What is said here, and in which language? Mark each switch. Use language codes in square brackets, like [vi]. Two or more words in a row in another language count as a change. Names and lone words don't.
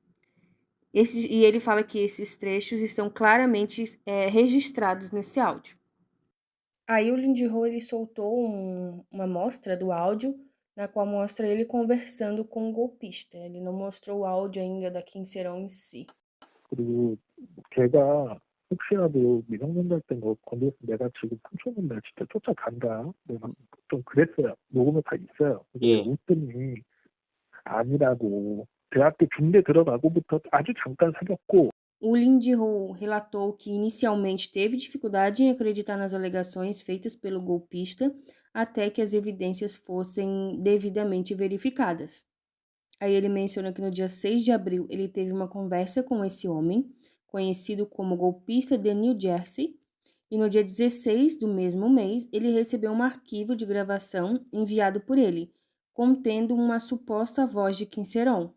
[pt] E ele fala que esses trechos estão claramente registrados nesse áudio. Aí o Lindy Hall ele soltou uma amostra do áudio, na qual mostra ele conversando com o golpista. Ele não mostrou o áudio ainda da Kim Serão em si. [ko] 그리고 걔가 혹시라도 미성년자 때 뭐 건드렸으면 내가 지금 삼촌인데 진짜 쫓아간다. 내가 좀 그랬어요. 녹음에 다 있어요. 웃더니 아니라고. 대학교 중대 들어가고부터 아주 잠깐 사귀었고. [pt] O Lindy Hall relatou que inicialmente teve dificuldade em acreditar nas alegações feitas pelo golpista até que as evidências fossem devidamente verificadas. Aí ele menciona que no dia 6 de abril ele teve uma conversa com esse homem, conhecido como golpista de New Jersey, e no dia 16 do mesmo mês ele recebeu um arquivo de gravação enviado por ele, contendo uma suposta voz de Kim Serão.